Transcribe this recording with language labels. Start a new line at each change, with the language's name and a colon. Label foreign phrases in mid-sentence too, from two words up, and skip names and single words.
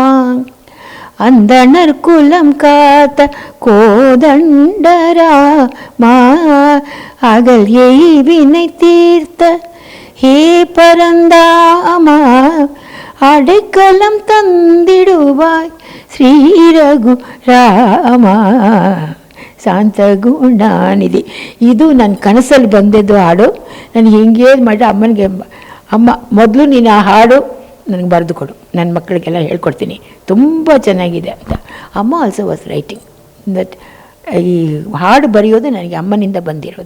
Tamil: அந்தணர் குலம் காத்த கோதண்டராமா அகல் எய்வினை தீர்த்த ஹே பரந்தாமா அடைக்கலம் தந்திடுவாய் ஸ்ரீ ரಘು ರಾಮ ಶಾಂತ ಗುಣಾನಿಧಿ.
Kannada: ಇದು ನನ್ನ ಕನಸಲ್ಲಿ ಬಂದಿದ್ದು ಹಾಡು. ನಾನು ಹಿಂಗೆ ಮಾಡಿ ಅಮ್ಮನಿಗೆ, ಅಮ್ಮ ಮೊದಲು ನೀನು ಆ ಹಾಡು ನನಗೆ ಬರೆದು ಕೊಡು, ನನ್ನ ಮಕ್ಕಳಿಗೆಲ್ಲ ಹೇಳ್ಕೊಡ್ತೀನಿ, ತುಂಬ ಚೆನ್ನಾಗಿದೆ ಅಂತ. ಅಮ್ಮ
English: also was writing that.
Kannada: ಈ ಹಾಡು ಬರೆಯೋದು ನನಗೆ ಅಮ್ಮನಿಂದ ಬಂದಿರೋದು.